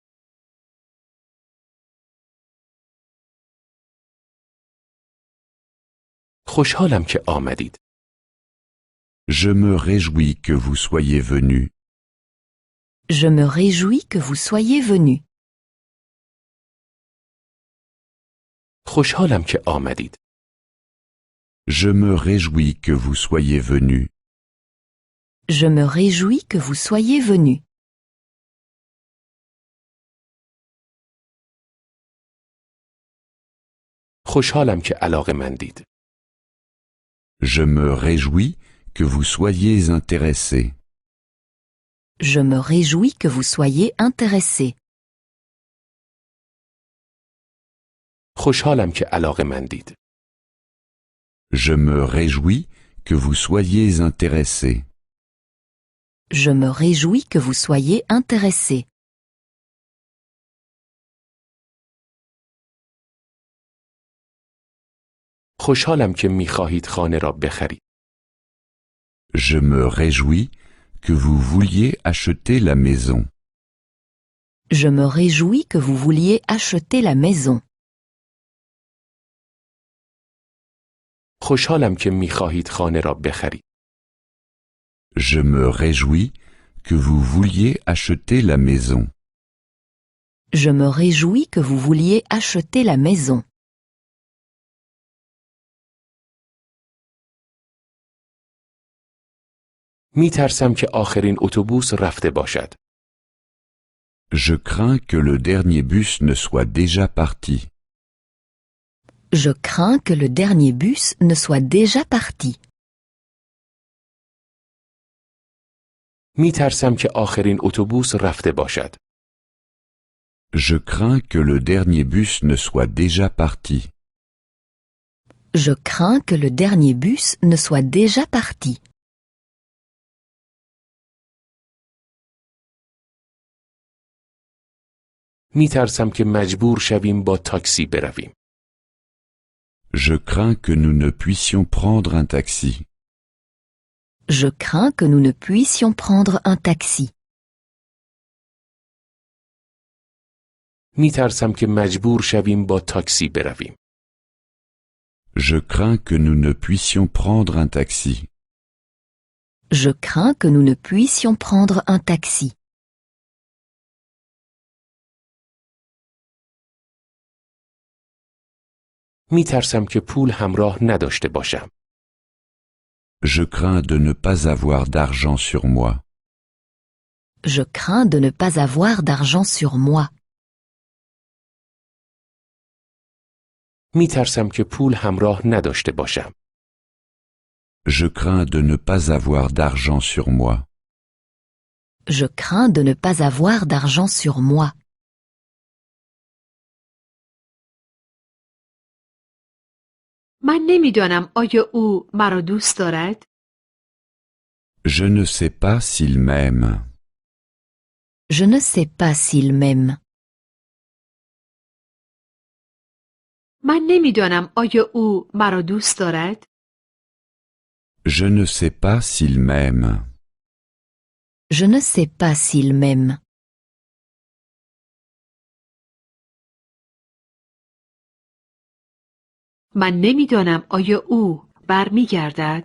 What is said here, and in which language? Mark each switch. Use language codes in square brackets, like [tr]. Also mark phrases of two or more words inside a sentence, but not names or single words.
[fa] خوشحالم که آمدید. [fr] Je me réjouis que vous soyez venu. Je me réjouis que vous soyez venu. [fa] خوشحالم که آمدید. [fr] Je me réjouis que vous soyez venu. Je me réjouis que vous soyez venu. [fa] خوشحالم که علاقه‌مندید. [fr] Je me réjouis que vous soyez intéressé. Je me réjouis que vous soyez intéressé. [fa] خوشحالم که علاقه‌مندید. [fr] Je me réjouis que vous soyez intéressé. Je me réjouis que vous soyez intéressé. [fa] خوشحالم که می‌خواهید خانه را بخرید. [fr] Je me réjouis que vous vouliez acheter la maison. Je me réjouis que vous vouliez acheter la maison. [fa] خوشحالم که می‌خواهید خانه را بخرید. [fr] Je me réjouis que vous vouliez acheter la maison. Je me réjouis que vous vouliez acheter la maison. [fa] می‌ترسم که آخرین اتوبوس رفته باشد. [fr] Je crains que le dernier bus ne soit déjà parti. Je crains que le dernier bus ne soit déjà parti. [fa] می‌ترسم که آخرین اتوبوس رفته باشد. [fr] Je crains que le dernier bus ne soit déjà parti. Je crains que le dernier bus ne soit déjà parti. [fa] می‌ترسم که مجبور شویم با تاکسی برویم. [fr] Je crains que nous ne puissions prendre un taxi. Je crains que nous ne puissions prendre un taxi. [fa] می‌ترسم که مجبور شویم با تاکسی برویم. [fr] Je crains que nous ne puissions prendre un taxi. Je crains que nous ne puissions prendre un taxi. [fa] می‌ترسم که پول همراه نداشته باشم. [fr] Je crains de ne pas avoir d'argent sur moi. Je crains de ne pas avoir d'argent sur moi. [fa] می‌ترسم که پول همراه نداشته باشم. [fr] Je crains de ne pas avoir d'argent sur moi. Je crains de ne pas avoir d'argent sur moi. [fa] من نمیدانم آیا او مرا دوست دارد؟ [fr] Je ne sais pas s'il m'aime. Je ne sais pas s'il m'aime. [fa] من نمیدانم آیا او مرا دوست دارد؟ [fr] Je ne sais pas s'il m'aime. Je ne sais pas s'il m'aime. [fa] من نمیدانم آیا او برمیگردد؟